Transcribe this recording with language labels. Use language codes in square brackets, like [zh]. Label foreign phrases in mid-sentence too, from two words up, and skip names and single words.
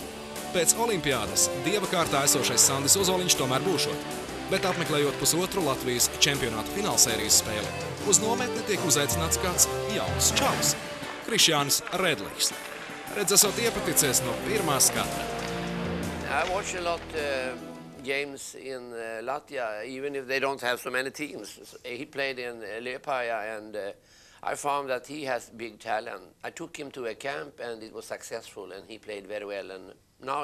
[lv] Pēc olimpiādas dieva kārtā esošais Sandis Ozoliņš tomēr būšot, bet apmeklējot pusotru Latvijas čempionātu finālsērijas spēli, uz nometni tiek uzaicināts kāds jauns čalis – Krišjānis Redlijs. Redz, esot iepaticies no pirmā skata. [en] I watch a lot games in Latvia, even if they don't have so many teams. He played in Liepāja, and I found that he has big talent. I took him to a camp, and it was successful, and he played very well.